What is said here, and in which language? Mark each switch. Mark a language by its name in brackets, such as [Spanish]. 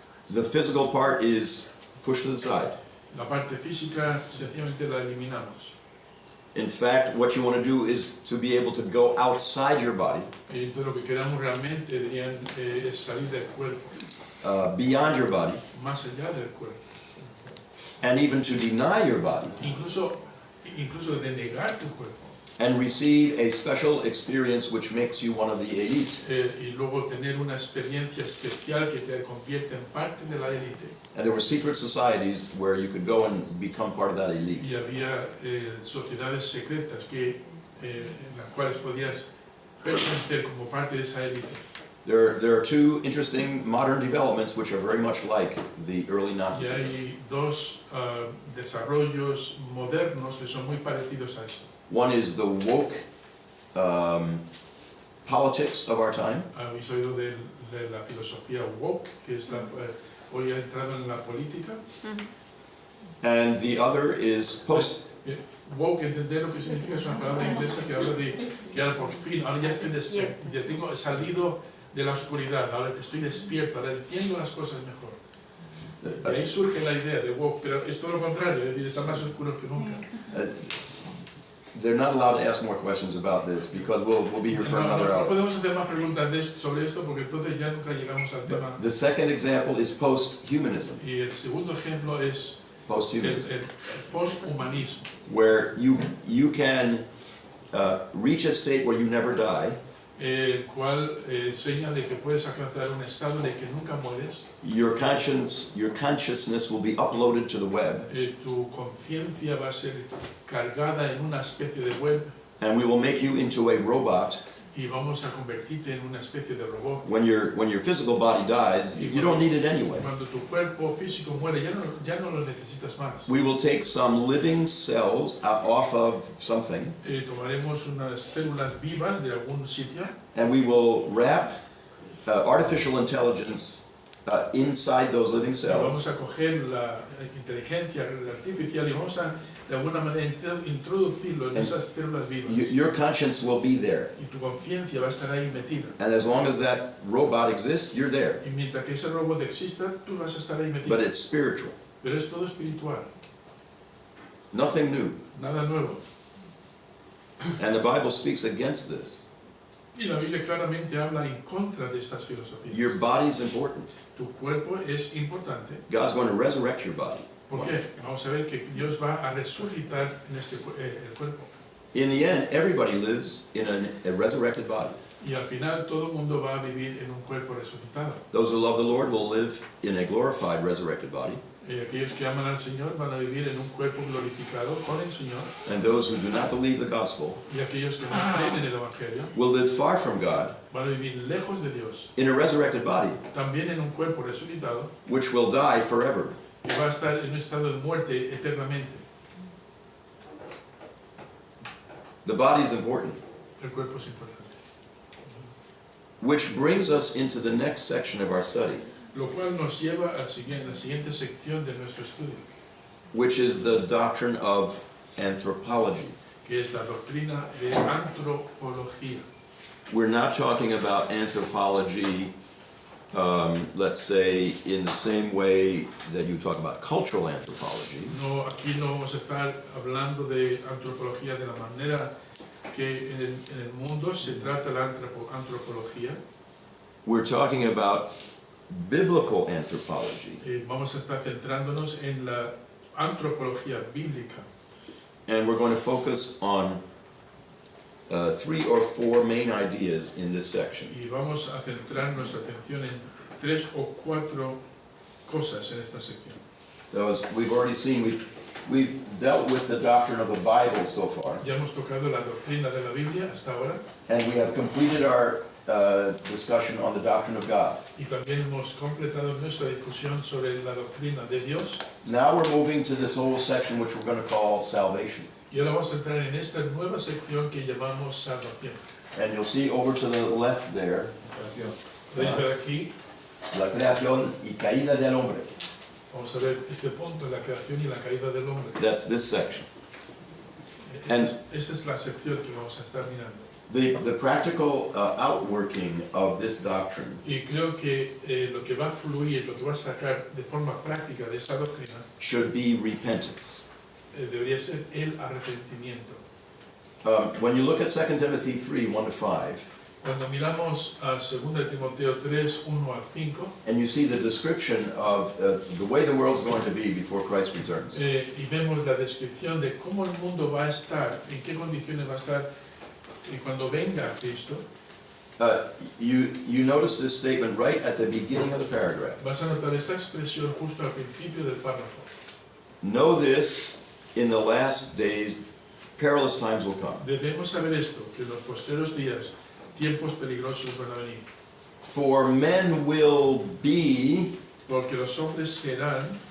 [English] The physical part is pushed to the side. [Spanish] La parte física sencillamente la eliminamos. [English] In fact, what you want to do is to be able to go outside your body, [Spanish] Entonces lo que queramos realmente es salir del cuerpo, [English] beyond your body, [Spanish] más allá del cuerpo. [English] and even to deny your body, [Spanish] Incluso de negar tu cuerpo. [English] and receive a special experience which makes you one of the elite. [Spanish] Y luego tener una experiencia especial que te convierte en parte de la élite. [English] And there were secret societies where you could go and become part of that elite. [Spanish] Y había sociedades secretas en las cuales podías pertenecer como parte de esa élite. [English] There are two interesting modern developments which are very much like the early [Spanish] Y [English] Gnosticism. [Spanish] hay dos desarrollos modernos que son muy parecidos a eso. [English] One is the woke politics of our time, [Spanish] Habéis oído de la filosofía woke, que es hoy ha entrado en la política. [English] and the other is post. [Spanish] Woke, entender lo que significa, es una palabra inglesa que habla de que ahora por fin, ahora ya estoy despierto, ya tengo salido de la oscuridad, ahora estoy despierto, ahora entiendo las cosas mejor. De ahí surge la idea de woke, pero es todo lo contrario, es decir, están más oscuros que nunca. [English] They're not allowed to ask more questions about this because we'll be here for another [Spanish] No [English] hour. [Spanish] podemos hacer más preguntas sobre esto porque entonces ya nunca llegamos al tema. [English] The second example is post-humanism, [Spanish] Y el segundo ejemplo es [English] post-humanism, [Spanish] el posthumanismo, [English] where you can reach a state where you never die. [Spanish] el cual enseña de que puedes alcanzar un estado de que nunca mueres. [English] Your consciousness will be uploaded to the web, [Spanish] Tu conciencia va a ser cargada en una especie de web [English] and we will make you into a robot. [Spanish] y vamos a convertirte en una especie de robot. [English] When your physical body dies, you don't need it anyway. [Spanish] Cuando tu cuerpo físico muere, ya no lo necesitas más. [English] We will take some living cells off of something, [Spanish] Tomaremos unas células vivas de algún sitio [English] and we will wrap artificial intelligence inside those living [Spanish] y vamos [English] cells, [Spanish] a coger la inteligencia artificial y vamos a de alguna manera introducirlo en esas células vivas. [English] your conscience will be there. [Spanish] Y tu conciencia va a estar ahí metida. [English] And as long as that robot exists, you're there. [Spanish] Y mientras que ese robot exista, tú vas a estar ahí metido. [English] But it's spiritual, [Spanish] Pero es todo espiritual, [English] nothing new. [Spanish] nada nuevo. [English] And the Bible speaks against this. [Spanish] Y la Biblia claramente habla en contra de estas filosofías. [English] Your body's important. [Spanish] Tu cuerpo es importante. [English] God's going to resurrect your body. [Spanish] ¿Por qué? Vamos a ver que Dios va a resucitar en el cuerpo. [English] In the end, everybody lives in a resurrected body. [Spanish] Y al final todo el mundo va a vivir en un cuerpo resucitado. [English] Those who love the Lord will live in a glorified, resurrected body. [Spanish] Aquellos que aman al Señor van a vivir en un cuerpo glorificado con el Señor. [English] And those who do not believe the gospel [Spanish] Y aquellos que no creen en el Evangelio [English] will live far from God [Spanish] van a vivir lejos de Dios. [English] in a resurrected body, [Spanish] También en un cuerpo resucitado [English] which will die forever. [Spanish] que va a estar en un estado de muerte eternamente. [English] The body is important. [Spanish] El cuerpo es importante. [English] Which brings us into the next section of our study, [Spanish] Lo cual nos lleva a la siguiente sección de nuestro estudio, [English] which is the doctrine of anthropology. [Spanish] que es la doctrina de antropología. [English] We're not talking about anthropology, let's say, in the same way that you talk about cultural anthropology. [Spanish] No, aquí no vamos a estar hablando de antropología de la manera que en el mundo se trata la antropología. [English] We're talking about biblical anthropology. [Spanish] Vamos a estar centrándonos en la antropología bíblica. [English] And we're going to focus on 3 or 4 main ideas in this section. [Spanish] Y vamos a centrar nuestra atención en 3 o 4 cosas en esta sección. [English] So as we've already seen, we've dealt with the doctrine of the Bible so far. [Spanish] Ya hemos tocado la doctrina de la Biblia hasta ahora. [English] And we have completed our discussion on the doctrine of God. [Spanish] Y también hemos completado nuestra discusión sobre la doctrina de Dios. [English] Now we're moving to this whole section which we're going to call salvation. [Spanish] Y ahora vamos a entrar en esta nueva sección que llamamos salvación. [English] And you'll see over to the left there, [Spanish] Podéis ver aquí, la creación y caída del hombre. vamos a ver este punto, la creación y la caída del hombre. [English] That's this section. [Spanish] Esta es la sección que vamos a estar mirando. [English] The practical outworking of this doctrine [Spanish] Y creo que lo que va a fluir, lo que va a sacar de forma práctica de esta doctrina [English] should be repentance. [Spanish] Debería ser el arrepentimiento. [English] When you look at 2 Timothy 3, 1-5, [Spanish] Cuando miramos a 2 Timoteo 3, 1 al 5, [English] and you see the description of the way the world's going to be before Christ returns, [Spanish] y vemos la descripción de cómo el mundo va a estar, en qué condiciones va a estar cuando venga Cristo, [English] you notice this statement right at the beginning of the paragraph. [Spanish] vas a notar esta expresión justo al principio del párrafo. [English] Know this, in the last days, perilous times will come. [Spanish] Debemos saber esto, que en los posteriores días tiempos peligrosos van a venir. [English] For men will be, [Spanish] Porque los hombres serán